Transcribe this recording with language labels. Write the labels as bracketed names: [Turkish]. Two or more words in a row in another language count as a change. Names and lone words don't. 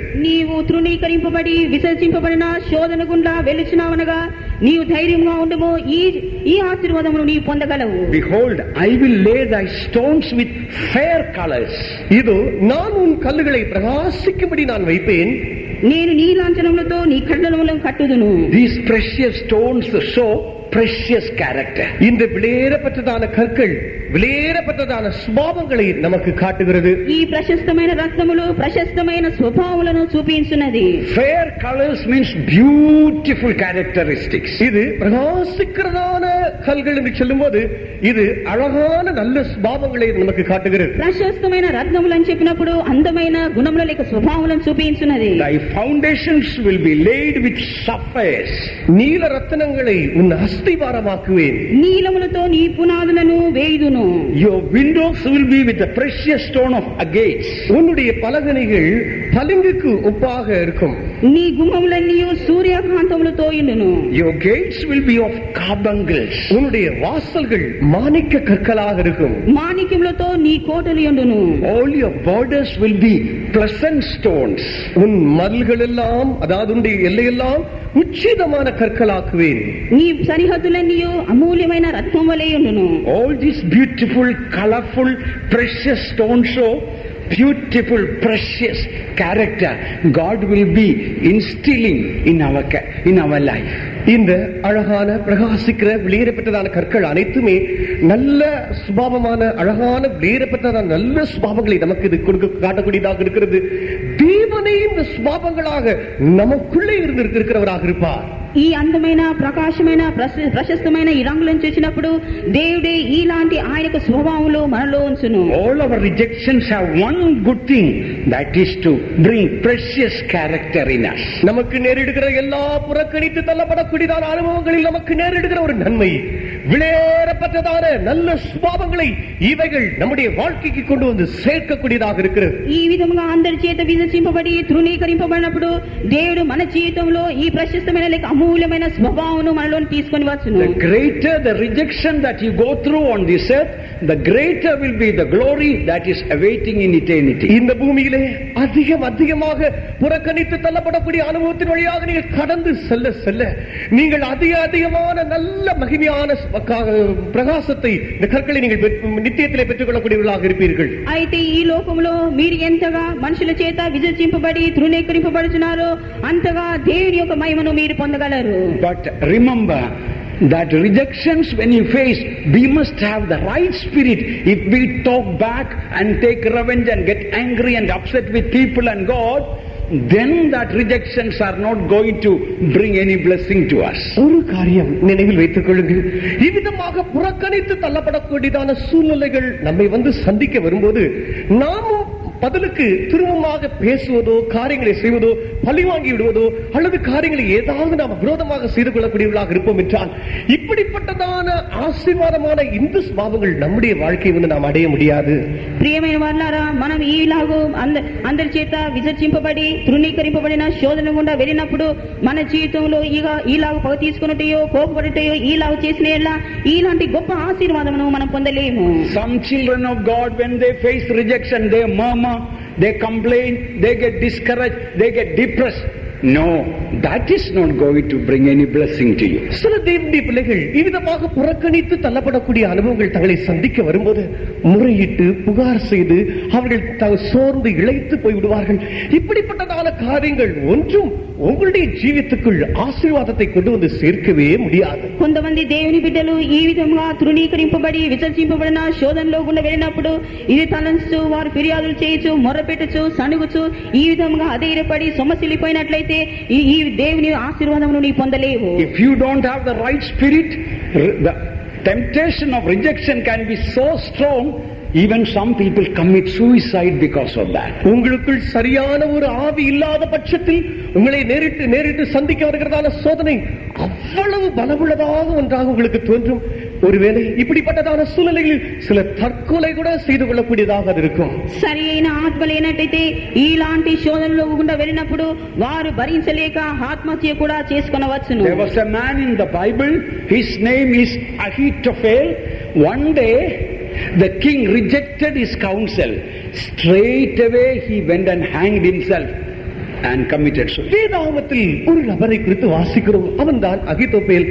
[Telugu] నీవు తృణీకరింపబడి విసర్జింపబడిన శోధన గుండా వెలుచున్నావనగా నీవు ధైర్యంగా ఉండము. ఈ ఆశీర్వాదమును నీవు పొందగలవు. [English] Behold, I will lay thy stones with fair colors. [Tamil] இதோ நான் உன் கல்லுகளை பிரகாசிக்கும்படி நான் வைப்பேன். [Telugu] నేను నీ లాంఛనములతో నీ కట్టడములను కట్టుదును. [English] These precious stones show precious character. [Tamil] இந்த விலையேறப்பட்டதான கற்கள் விலையேறப்பட்டதான சுபாவங்களை நமக்கு காட்டுகிறது. [Telugu] ఈ ప్రశస్తమైన రత్నములు ప్రశస్తమైన స్వభావములను చూపించున్నది. [English] Fair colors means beautiful characteristics. [Tamil] இது பிரகாசிக்கிறதான கல்கள் என்று சொல்லும்போது இது அழகான நல்ல சுபாவங்களை நமக்கு காட்டுகிறது. [Telugu] ప్రశస్తమైన రత్నములు అని చెప్పినప్పుడు అందమైన గుణముల లేక స్వభావములను చూపించున్నది. [English] Thy foundations will be laid with sapphires. [Tamil] நீல ரத்தினங்களை உன் அஸ்திவாரமாக்குவேன். [Telugu] నీలములతో నీ పునాదులను వేయుదును. [English] Your windows will be with the precious stone of agates. [Tamil] உன்னுடைய பலகணிகள் பளிங்குக்கு ஒப்பாக இருக்கும். [Telugu] నీ గుమ్మములన్నీ సూర్యకాంతములతో ఉండును. [English] Your gates will be of carbuncles. [Tamil] உன்னுடைய வாசல்கள் மாணிக்க கற்களாக இருக்கும். [Telugu] మాణిక్యములతో నీ కోటలు ఉండును. [English] All your borders will be pleasant stones. [Tamil] உன் மதில்கள் எல்லாம், அதாவது உன்னுடைய எல்லையெல்லாம் உச்சிதமான கற்களாக்குவேன். [Telugu] నీ సరిహద్దులన్నీ అమూల్యమైన రత్నం వలె ఉండును. [English] All these beautiful, colorful, precious stones show beautiful, precious character God will be instilling in our life. [Tamil] இந்த அழகான பிரகாசிக்கிற வெளியேறப்பட்டதான கற்கள் அனைத்துமே நல்ல சுபாவமான அழகான வெளியேறப்பட்டதான நல்ல சுபாவங்களை நமக்கு இது காட்டக்கூடியதாக இருக்கிறது. தேவனே இந்த சுபாவங்களாக நமக்குள்ளே இருக்கிறவராக இருப்பார். [Telugu] ఈ అందమైన ప్రకాశమైన ప్రశస్తమైన ఈ రంగులను చూసినప్పుడు దేవుడే ఇలాంటి ఆయనకు స్వభావంలో మనలో ఉంచును. [English] All our rejections have one good thing, that is to bring precious character in us. [Tamil] நமக்கு நேரிடுகிற எல்லா புறக்கணித்து தள்ளப்படக்கூடியதான அனுபவங்களில் நமக்கு நேரிடுகிற ஒரு நன்மை, விலையேறப்பட்டதான நல்ல சுபாவங்களை இவைகள் நம்முடைய வாழ்க்கைக்கு கொண்டு வந்து சேர்க்கக்கூடியதாக இருக்கிறது. [Telugu] ఈ విధంగా అందరి చేత విమర్శింపబడి తృణీకరింపబడినప్పుడు దేవుడు మన జీవితంలో ఈ ప్రశస్తమైన లేక అమూల్యమైన స్వభావమును మనలో తీసుకొని వచ్చును. [English] The greater the rejection that you go through on this earth, the greater will be the glory that is awaiting in eternity. [Tamil] இந்த பூமியிலே அதிகமாக புறக்கணித்து தள்ளப்படக்கூடிய அனுபவத்தின் வழியாக நீங்கள் கடந்து செல்ல செல்ல நீங்கள் அதிகமான நல்ல மகிமையான பிரகாசத்தை இந்த கற்களை நீங்கள் நித்தியத்திலே பெற்றுக் கொள்ளக்கூடியவர்களாக இருப்பீர்கள். [Telugu] అయితే ఈ లోకంలో మీరు ఎంతగా మనుషుల చేత విమర్శింపబడి తృణీకరింపబడుచున్నారో అంతగా దేవుని యొక్క మహిమను మీరు పొందగలరు. [English] But remember that rejections when you face, we must have the right spirit. If we talk back and take revenge and get angry and upset with people and God, then that rejections are not going to bring any blessing to us. [Tamil] ஒரு காரியம் நினைவில் வைத்துக் கொள்ளுங்கள். இவ்விதமாக புறக்கணித்து தள்ளப்படக்கூடியதான சூழ்நிலைகள் நம்மை வந்து சந்திக்க வரும்போது நாமும் பதிலுக்கு திரும்பமாக பேசுவதோ காரியங்களை செய்வதோ பழி வாங்கி விடுவதோ அல்லது காரியங்களை ஏதாவது நாம் விரோதமாக செய்து கொள்ளக்கூடியவர்களாக இருப்போம் என்றால் இப்படிப்பட்டதான ஆசீர்வாதமான இந்த சுபாவங்கள் நம்முடைய வாழ்க்கையை வந்து நாம் அடைய முடியாது. [Telugu] ప్రియమైన వారలారా, మనం ఈలాగూ అందరి చేత విసర్జింపబడి తృణీకరింపబడిన శోధన గుండా వెళ్ళినప్పుడు మన జీవితంలో ఈలాగు పగ తీసుకున్నట్టయో కోపపడటయో ఈలాగు చేసిన ఇలాంటి గొప్ప ఆశీర్వాదమును మనం పొందలేము. [English] Some children of God, when they face rejection, they murmur, they complain, they get discouraged, they get depressed. No, that is not going to bring any blessing to you. [Tamil] சில தேவனுடைய பிள்ளைகள் இவ்விதமாக புறக்கணித்து தள்ளப்படக்கூடிய அனுபவங்கள் தங்களை சந்திக்க வரும்போது முறையிட்டு புகார் செய்து அவர்கள் சோர்ந்து இழைத்து போய்விடுவார்கள். இப்படிப்பட்டதான காரியங்கள் ஒன்றும் உங்களுடைய ஜீவித்துக்குள் ஆசீர்வாதத்தை கொண்டு வந்து சேர்க்கவே முடியாது. [Telugu] కొంతమంది దేవుని బిడ్డలు ఈ విధంగా తృణీకరింపబడి విసర్జింపబడిన శోధనలో గుండా వెళ్ళినప్పుడు ఇది తలంచు వారు ఫిర్యాదులు చేయొచ్చు, మొర్రపెట్టచ్చు, సణుగుచు ఈ విధంగా అధైర్యపడి సొమ్మసిల్లిపోయినట్లయితే ఈ దేవుని ఆశీర్వాదమును నీ పొందలేవు. [English] If you don't have the right spirit, the temptation of rejection can be so strong, even some people commit suicide because of that. [Tamil] உங்களுக்குள் சரியான ஒரு ஆவி இல்லாத பட்சத்தில் உங்களை நேரிட்டு சந்திக்க வருகிறதான சோதனை அவ்வளவு பலமுள்ளதாக ஒன்றாக உங்களுக்கு தோன்றும். ஒருவேளை இப்படிப்பட்டதான சூழ்நிலைகளில் சில தற்கொலை கூட செய்து கொள்ளக்கூடியதாக இருக்கும். [Telugu] సరి అయిన ఆత్మ లేనట్టయితే ఇలాంటి శోధనలో గుండా వెళ్ళినప్పుడు వారు భరించలేక ఆత్మహత్య కూడా చేసుకొనవచ్చును. [English] There was a man in the Bible, his name is Ahithophel. One day the king rejected his counsel. Straight away he went and hanged himself and committed suicide. [Tamil] வேதாகமத்தில் ஒரு நபரை குறித்து வாசிக்கிறோம். அவன்தான் அகித்தோப்பேல்.